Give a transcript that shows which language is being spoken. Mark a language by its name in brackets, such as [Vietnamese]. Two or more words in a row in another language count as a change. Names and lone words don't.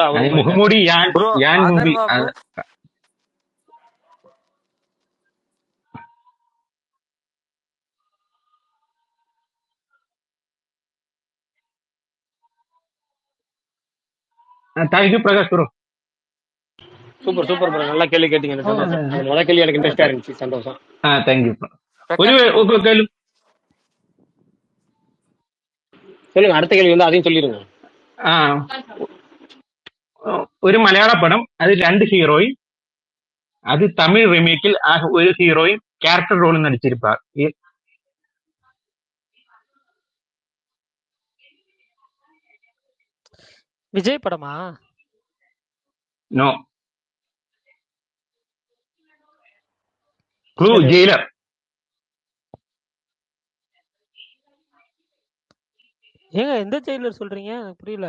[Tamil] முகமூடி மூவி. தேங்க்யூ பிரகாஷ் ப்ரோ. சூப்பர் சூப்பர் ப்ரோ, நல்லா கேள்வி கேட்டீங்க. முதல் கேள்வி எனக்கு இன்ட்ரெஸ்டா இருந்துச்சு, சந்தோஷம். [English] thank you bro. [Tamil] ஒரு கேள்வி சொல்லுங்க, அடுத்த கேள்வி வந்து அதையும் சொல்லிடுங்க. ஒரு மலையாள படம், அது 2 ஹீரோயின், அது தமிழ் ரீமேக்கில் ஒரு ஹீரோயின் கேரக்டர் ரோல் நடிச்சிருப்பார். விஜய் படமா? நோ. க்ளூ ஜெயிலர். ஏங்க எந்த ஜெயிலர் சொல்றீங்க? எனக்கு புரியல.